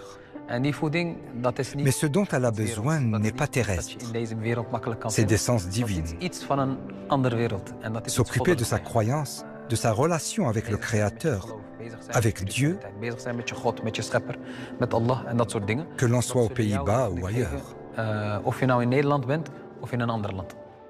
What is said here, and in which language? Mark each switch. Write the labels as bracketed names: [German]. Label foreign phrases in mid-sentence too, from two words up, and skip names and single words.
[French] Mais ce dont elle a besoin n'est pas terrestre, c'est d'essence divine. S'occuper de sa croyance, de sa relation avec le Créateur, avec Dieu, que l'on soit aux Pays-Bas ou ailleurs. [Dutch] Of je nou in Nederland bent of in een ander land.